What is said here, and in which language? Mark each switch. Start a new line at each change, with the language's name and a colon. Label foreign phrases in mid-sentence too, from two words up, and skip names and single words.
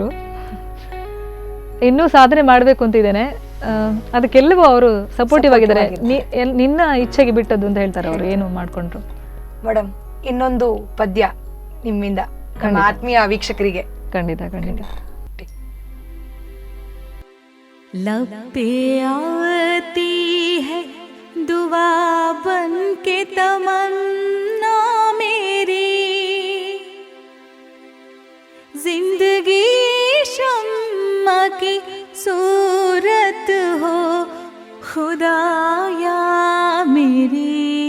Kannada: ಇನ್ನೂ ಸಾಧನೆ ಮಾಡ್ಬೇಕು ಅಂತಿದ್ದೇನೆ, ಅದಕ್ಕೆಲ್ಲವೂ ಅವರು ಸಪೋರ್ಟಿವ್ ಆಗಿದ್ದಾರೆ. ನಿನ್ನ ಇಚ್ಛೆಗೆ ಬಿಟ್ಟದ್ದು ಅಂತ ಹೇಳ್ತಾರೆ ಅವರು, ಏನು ಮಾಡ್ಕೊಂಡ್ರು. ಮೇಡಮ್, ಇನ್ನೊಂದು ಪದ್ಯ ನಿಮ್ಮಿಂದ ನಮ್ಮ ಆತ್ಮೀಯ ವೀಕ್ಷಕರಿಗೆ. ಖಂಡಿತ ಖಂಡಿತ.
Urdu: لب پہ آتی ہے دعا بن کے تمنا میری، زندگی شمع کی صورت ہو خدایا میری.